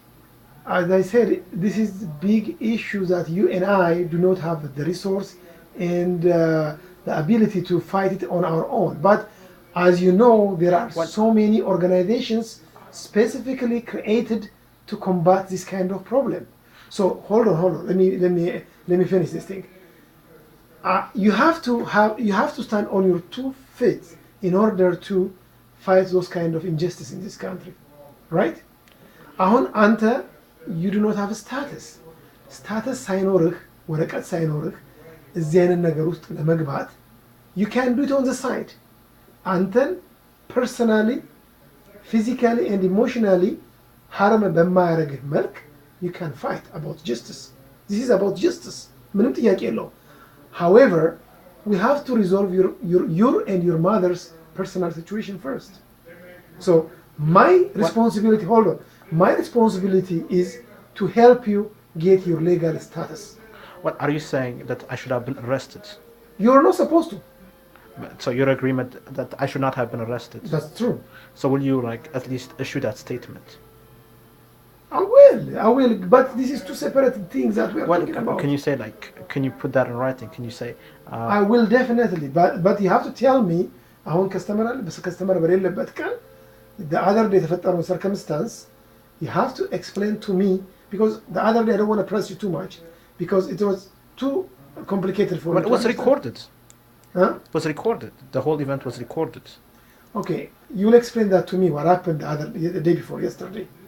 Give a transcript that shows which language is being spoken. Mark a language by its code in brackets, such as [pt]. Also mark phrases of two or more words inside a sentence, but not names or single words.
[en] as I said this is the big issue that you and I do not have the resource and the ability to fight it on our own but as you know there are so many organizations specifically created to combat this kind of problem so hold on let me finish this thing you have to stand on your 2 feet in order to fight those kind of injustice in this country right [am] አሁን አንተ [en] you do not have a status [am] ሳይኖርህ ወረቀት ሳይኖርህ እዚህ አይነት ነገር ውስጥ ለመግባት [en] you can do it on the side አንተን personally physically and emotionally harm [am] በማያረግህ መልክ [en] you can fight about justice this is about justice [am] ምንም ጥያቄ የለውም [en] however we have to resolve your and your mother's personal situation first So my responsibility, hold on, my responsibility is to help you get your legal status. What are you saying that I should have been arrested? You're not supposed to. So your agreement that I should not have been arrested. That's true. So will you like at least issue that statement? I will, but this is two separate things that we are Well, talking about. can you say like, can you put that in writing? Can you say, I will definitely, but you have to tell me [am] አሁን customer በሌለበት ቀን [en] the other day የተፈጠረው circumstance you have to explain to me because the other day I don't want to press you too much because it was too complicated for me. But it was recorded. Huh? It was recorded. The whole event was recorded. Okay, you'll explain that to me what happened the day before yesterday.